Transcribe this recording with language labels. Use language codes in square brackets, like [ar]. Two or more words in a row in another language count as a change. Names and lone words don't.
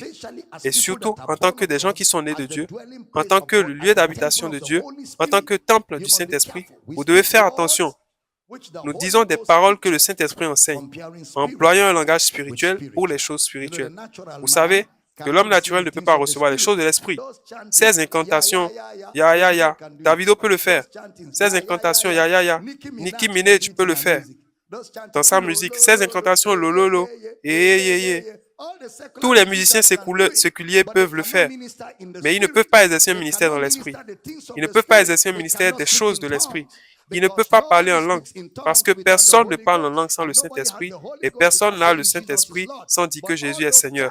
[fr] Et surtout, en tant que des gens qui sont nés de Dieu, en tant que le lieu d'habitation de Dieu, en tant que temple du Saint-Esprit, vous devez faire attention. Nous disons des paroles que le Saint-Esprit enseigne, employant un langage spirituel pour les choses spirituelles. Vous savez que l'homme naturel ne peut pas recevoir les choses de l'Esprit. Ces incantations, ya, ya, ya, Davido peut le faire. Ces incantations, ya, ya, ya, Nicki Minaj peut le faire dans sa musique. Ces incantations, lololo, et. Tous les musiciens séculiers peuvent le faire, mais ils ne peuvent pas exercer un ministère dans l'Esprit. Ils ne peuvent pas exercer un ministère des choses de l'Esprit. Ils ne peuvent pas parler en langue, parce que personne ne parle en langue sans le Saint-Esprit, et personne n'a le Saint-Esprit sans dire que Jésus est Seigneur.